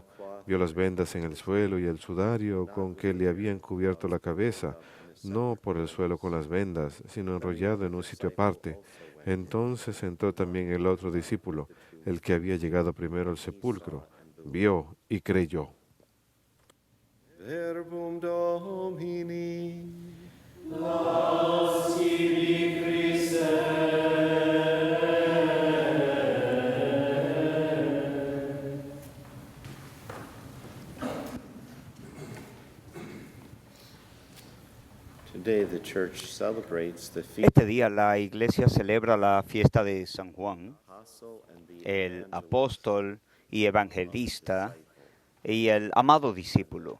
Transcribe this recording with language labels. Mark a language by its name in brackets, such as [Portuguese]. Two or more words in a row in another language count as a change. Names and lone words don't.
[Spanish] Vio las vendas en el suelo y el sudario con que le habían cubierto la cabeza, no por el suelo con las vendas, sino enrollado en un sitio aparte. Entonces entró también el otro discípulo, el que había llegado primero al sepulcro. Vio y creyó. [Latin] Verbum Domini. Laus tibi, Christe. [Spanish] Este día la Iglesia celebra la fiesta de San Juan, el apóstol y evangelista y el amado discípulo.